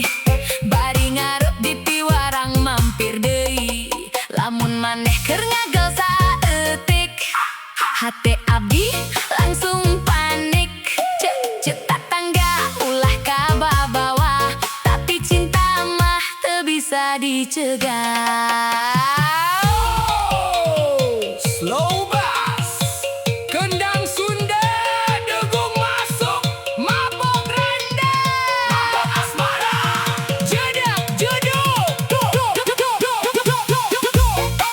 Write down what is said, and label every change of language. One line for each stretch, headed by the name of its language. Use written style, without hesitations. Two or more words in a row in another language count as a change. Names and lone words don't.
Sundanese: Bari ngarep di piwarang mampir deui, lamun maneh keur ngagel saeutik, hate abdi langsung panik. Cek tatangga ulah kababawa, tapi cinta mah teu bisa dicegah.
English: Slow bass,
Sundanese: kendang Sunda degung masuk, mabok randa, mabok asmara, jedak jeduk, duk, duk, duk, duk, duk, duk, duk, duk, duk.